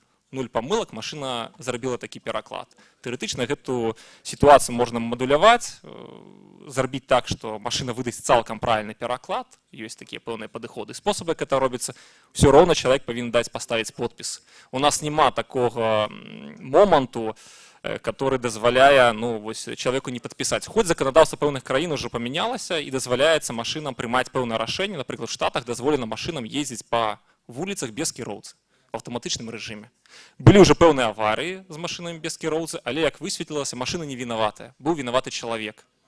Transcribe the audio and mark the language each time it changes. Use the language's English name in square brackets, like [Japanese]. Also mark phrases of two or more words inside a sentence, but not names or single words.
[Belarusian] 0 памылак, машына зрабіла такі пераклад. Тэарэтычна гэту сітуацыю можна мадуляваць, зрабіць так, што машына выдасць цалкам правільны пераклад, ёсць такія пэўныя падыходы. Спосабы, як гэта робіцца, ўсё роўна чалавек павінен даць паставіць подпіс. У нас няма такога моманту, который дазваляе [Russian] человеку не подписать. [Belarusian] Хоть законодаўства пэўных краін уже памянялася і дазваляецца машинам прымаць пэўнае рашэнне. Напрыклад, в Штатах дазволена машинам ездзіць по вуліцах без кіроўцы в аўтаматычным рэжыме. Былі ўжо пэўныя аварыі з машинамі без кіроўцы, але як высветлілася, машина не вінаватая, быў вінаваты чалавек.